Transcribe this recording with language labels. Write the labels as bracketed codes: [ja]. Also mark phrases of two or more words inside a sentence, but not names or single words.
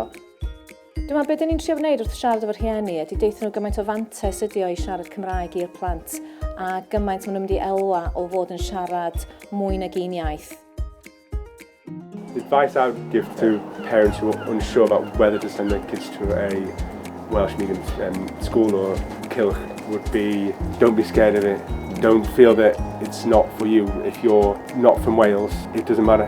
[cy] Dwi'n meddwl beth ni'n trio wneud wrth siarad efo'r rhieni ydy deithio nhw gymaint o fantes ydy o I siarad Cymraeg i'r plant a gymaint maen nhw'n mynd I elwa o fod yn siarad mwy nag un iaith. [en] The advice I would give to parents who are unsure about whether to send their kids to a Welsh medium school or Cylch would be, don't be scared of it. Don't feel that it's not for you. If you're not from Wales, it doesn't matter.